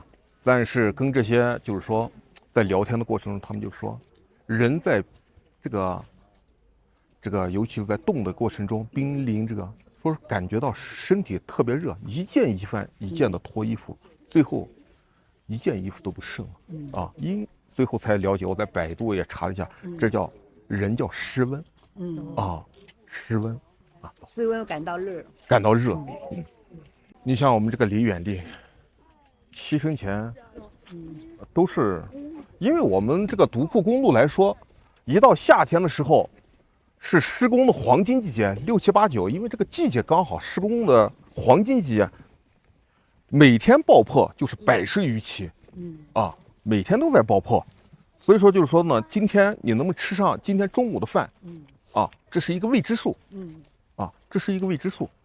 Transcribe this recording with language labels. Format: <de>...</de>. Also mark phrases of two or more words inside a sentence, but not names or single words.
<zh>但是跟这些就是说在聊天的过程中，他们就说人在这个尤其是在冻的过程中，濒临说是感觉到身体特別熱，一件的脫衣服，最後一件衣服都不剩了最後才了解，我在百度也查了一下，這叫失溫失溫室溫感到熱你像我们这个李遠麗犧牲前都是，因為我們這個獨庫公路來說，一到夏天的時候是施工的黃金季節，6、7、8、9，因為這個季節剛好施工的黃金季節，每天爆破就是100餘起每天都在爆破，所以說就是說呢，今天你能不能吃上今天中午的飯這是一個未知數這是一個未知數。</zh>